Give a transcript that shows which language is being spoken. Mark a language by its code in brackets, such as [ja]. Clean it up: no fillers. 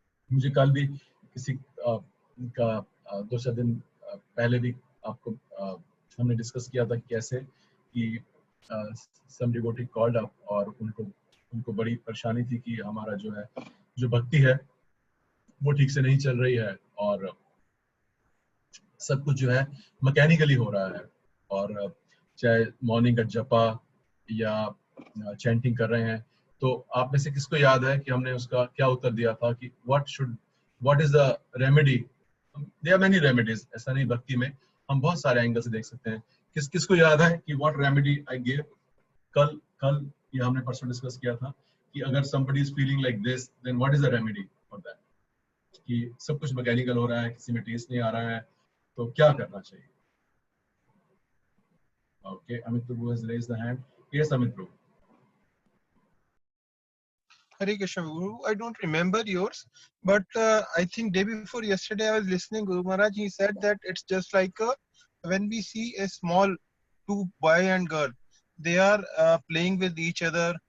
[hi] मुझे कल भी किसी का 2-4 दिन पहले भी आपको हमने डिस्कस किया था कि कैसे कि [en] some devotee called up, [hi] और उनको बड़ी परेशानी थी कि हमारा जो भक्ति है वो ठीक से नहीं चल रही है, और सब कुछ जो है मैकेनिकली हो रहा है, और चाहे मॉर्निंग का जपा या चैंटिंग कर रहे हैं. तो आप में से किसको याद है कि हमने उसका क्या उत्तर दिया था कि [en] What is the remedy? There are many remedies. [hi] ऐसा नहीं, भक्ति में हम बहुत सारे एंगल से देख सकते हैं. किसको याद है कि [en] What remedy I give? [hi] कल ये हमने परसों डिस्कस किया था कि [en] अगर somebody is feeling like this, then what is the remedy for that? [hi] कि सब कुछ मैकेनिकल हो रहा है, किसी में टेस्ट नहीं आ रहा है, तो क्या करना चाहिए? [en] Okay, Amit Prabhu has raised the hand. Yes, Amit Prabhu. Hare Krishna Guru, I don't remember yours, but I think day before yesterday I was listening Guru Maharaj. He said that it's just like when we see a small two boy and girl, they are playing with each other.